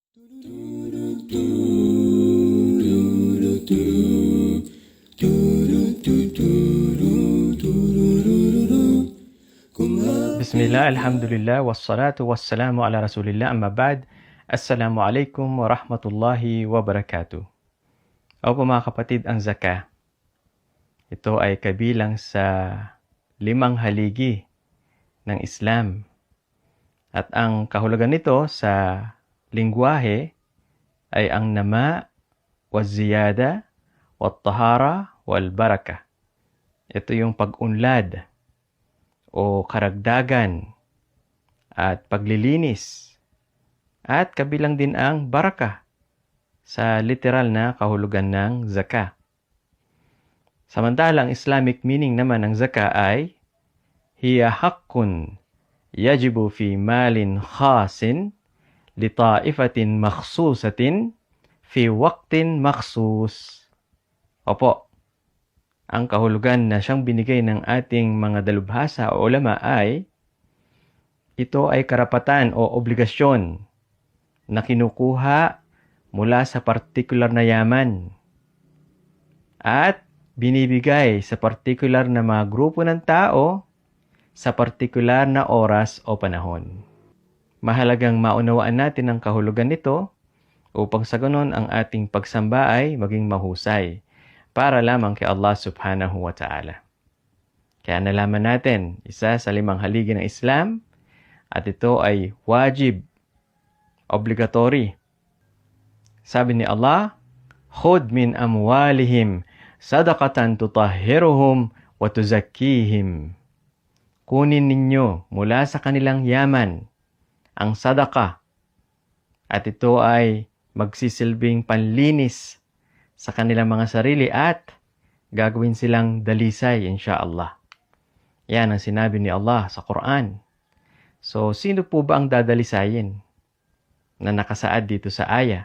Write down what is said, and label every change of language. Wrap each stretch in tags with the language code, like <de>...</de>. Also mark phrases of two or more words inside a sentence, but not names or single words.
<ar>بسم الله، الحمد لله، والصلاة والسلام على رسول الله، أما بعد. السلام عليكم ورحمة الله وبركاته.</ar> <tl>O po mga kapatid, ang zakah, ito ay kabilang sa 5 haligi ng Islam. At ang kahulugan nito sa lingwahe ay ang</tl> <ar>نماء، والزيادة، والطهارة، والبركة.</ar> <tl>Ito yung pag-unlad o karagdagan at paglilinis. At kabilang din ang baraka sa literal na kahulugan ng zakah. Samantalang</tl> <en>Islamic meaning</en> <tl>naman ng zakah ay</tl> <ar>هي حق يجب في مال خاص لطائفة مخصوصة في وقت مخصوص.</ar> <tl>Opo, ang kahulugan na siyang binigay ng ating mga dalubhasa o ulama ay ito ay karapatan o obligasyon na kinukuha mula sa partikular na yaman at binibigay sa partikular na mga grupo ng tao sa partikular na oras o panahon. Mahalagang maunawaan natin ang kahulugan nito upang sa ganon ang ating pagsamba ay maging mahusay para lamang kay Allah</tl> <ar>سبحانه وتعالى.</ar> <tl>Kaya nalaman natin, isa sa 5 haligi ng Islam at ito ay wajib, obligatory. Sabi ni</tl> <ar>Allah, "خذ من أموالهم صدقة تطهرهم وتزكيهم."</ar> <tl>Kunin ninyo mula sa kanilang yaman ang sadaka at ito ay magsisilbing panlinis sa kanilang mga sarili at gagawin silang dalisay insha'Allah. Yan ang sinabi ni Allah sa Quran. So, sino po ba ang dadalisayin na nakasaad dito sa aya?</tl>